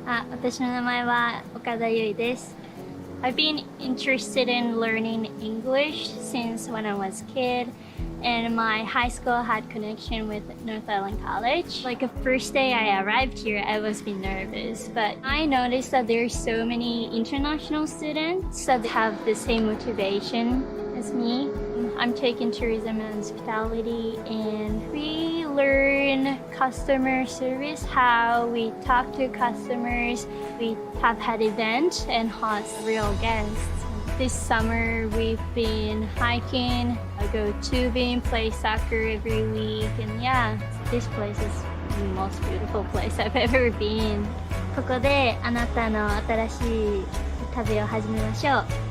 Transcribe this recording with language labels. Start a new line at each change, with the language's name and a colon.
Japanese: 私の名前は岡田優衣です。
English: I've been interested in learning English since when I was a kid, and my high school had connection with North Island College. Like the first day I arrived here, I was a bit nervous, but I noticed that there's so many international students that have the same motivation as me. I'm taking tourism and hospitality, and we learn customer service, how we talk to customers. We have had events and host real guests. This summer we've been hiking, I go tubing, play soccer every week, and yeah, this place is the most beautiful place I've ever been.
Japanese: ここであなたの新しい旅を始めましょう。